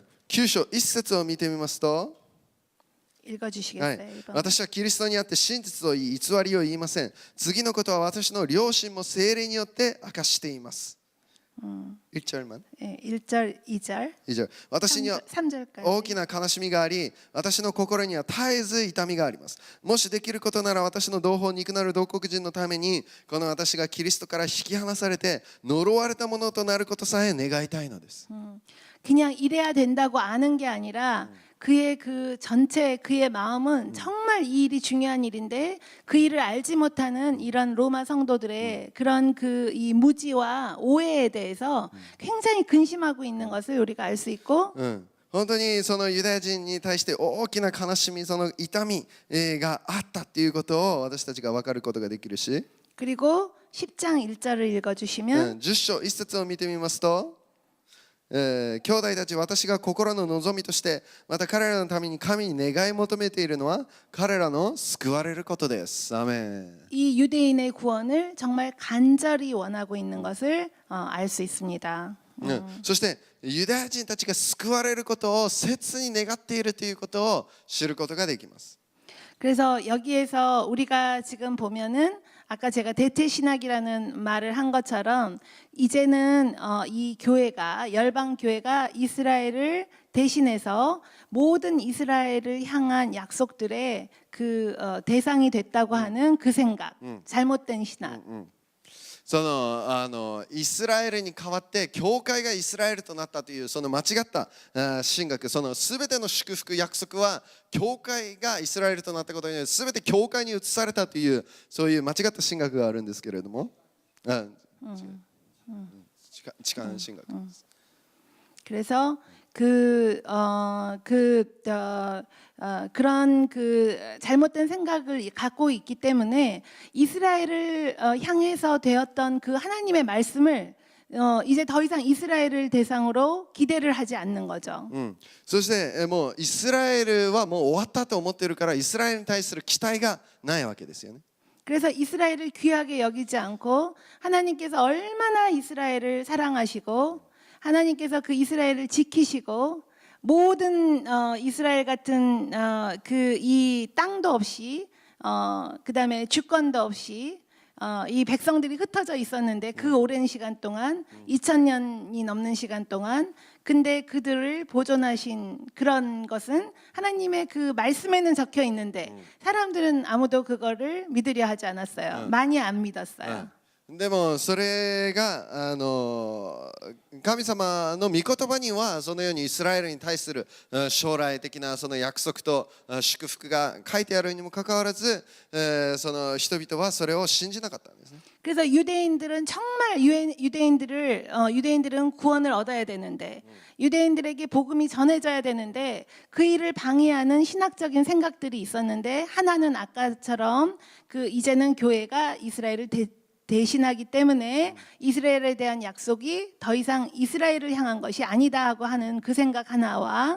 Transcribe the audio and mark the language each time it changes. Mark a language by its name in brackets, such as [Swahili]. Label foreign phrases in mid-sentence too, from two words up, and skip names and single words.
[Japanese] 9 章1節を見てみますと [Korean] 읽어주시겠어요? 1번. [Japanese] 私はキリストにあって真実を言い偽りを言いません。次のことは私の良心も聖霊によって明かしています。1절만. [Korean] 1절, 2절, [Japanese] 以上。私には [Korean] 3절까지. [Japanese] 大きな悲しみがあり、私の心には絶えず痛みがあります。もしできることなら私の同胞肉なる同国人のために、この私がキリストから引き離されて呪われたものとなることさえ願いたいのです。 [Korean] 그냥 이래야 된다고 아는 게 아니라 그의 그 전체 그의 마음은 정말 이 일이 중요한 일인데 그 일을 알지 못하는 이런 로마 성도들의 그런 그 이 무지와 오해에 대해서 굉장히 근심하고 있는 것을 우리가 알 수 있고 [Japanese] 本当にそのユダヤ人に対して大きな悲しみ、その痛みがあったっていうことを私たちが分かることができるし、 [Korean] 그리고 10장 1절을 읽어주시면 [Japanese] 10 章1節を見てみますと、兄弟たち、私が心の望みとしてまた彼らのために神に願い求めているのは彼らの救われることです。アメン。 [Korean] 이 유대인의 구원을 정말 간절히 원하고 있는 것을 알 수 있습니다. [Japanese] そしてユダヤ人たちが救われることを切に願っているということを知ることができます。 [Korean] 그래서 여기에서 우리가 지금 보면은 아까 제가 대퇴신학이라는 말을 한 것처럼 이제는 이 교회가 열방 교회가 이스라엘을 대신해서 모든 이스라엘을 향한 약속들의 그 대상이 됐다고 하는 그 생각, 잘못된 신학. [Japanese] そのイスラエルに代わって教会がイスラエルとなったというその間違った神学、その全ての祝福約束は教会がイスラエルとなったことによって全て教会に移されたというそういう間違った神学があるんですけれども、痴漢神学です。 [Korean] 그래서 그런 그 잘못된 생각을 갖고 있기 때문에 이스라엘을 향해서 되었던 그 하나님의 말씀을 이제 더 이상 이스라엘을 대상으로 기대를 하지 않는 거죠. [Japanese] そしてもうイスラエルはもう終わったと思っているからイスラエルに対する期待がないわけですよね。 [Korean] 그래서 이스라엘을 귀하게 여기지 않고 하나님께서 얼마나 이스라엘을 사랑하시고 하나님께서 그 이스라엘을 지키시고 모든 이스라엘 같은 그 이 땅도 없이 그다음에 주권도 없이 이 백성들이 흩어져 있었는데 그 오랜 시간 동안 2000년이 넘는 시간 동안 근데 그들을 보존하신 그런 것은 하나님의 그 말씀에는 적혀 있는데 사람들은 아무도 그거를 믿으려 하지 않았어요. 많이 안 믿었어요. [Japanese] でもそれが神様の御言葉にはそのようにイスラエルに対する将来的なその約束と祝福が書いてあるにもかかわらずその人々はそれを信じなかったんですね。 [Korean] 그래서 유대인들은 정말 유대인들은 구원을 얻어야 되는데 유대인들에게 복음이 전해져야 되는데 그 일을 방해하는 신학적인 생각들이 있었는데 하나는 아까처럼 그 이제는 교회가 이스라엘을 대신하기 때문에 이스라엘에 대한 약속이 더 이상 이스라엘을 향한 것이 아니다 하고 하는 그 생각 하나와